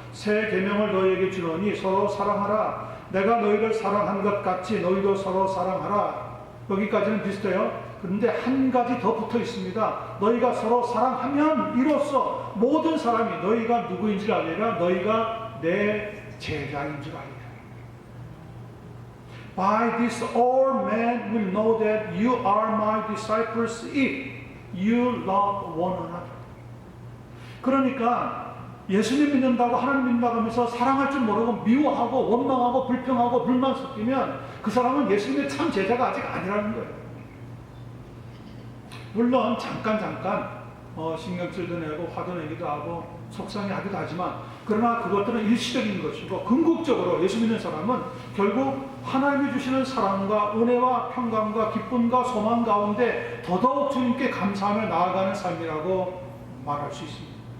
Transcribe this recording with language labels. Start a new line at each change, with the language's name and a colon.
Korean: 새 계명을 너희에게 주노니 서로 사랑하라. 내가 너희를 사랑한 것 같이 너희도 서로 사랑하라. 여기까지는 비슷해요. 그런데 한 가지 더 붙어 있습니다. 너희가 서로 사랑하면 이로써 모든 사람이 너희가 누구인 줄 알리라. 너희가 내 제자인 줄 알리라.
English: By this all men will know that you are my disciples if you love one another.
Korean: 그러니까 예수님 믿는다고 하나님 믿는다고 하면서 사랑할 줄 모르고 미워하고 원망하고 불평하고 불만 섞이면 그 사람은 예수님의 참 제자가 아직 아니라는 거예요. 물론 잠깐 신경질도 내고 화도 내기도 하고 속상해하기도 하지만 그러나 그것들은 일시적인 것이고 궁극적으로 예수 믿는 사람은 결국 하나님이 주시는 사랑과 은혜와 평강과 기쁨과 소망 가운데 더더욱 주님께 감사하며 나아가는 삶이라고 말할 수 있습니다.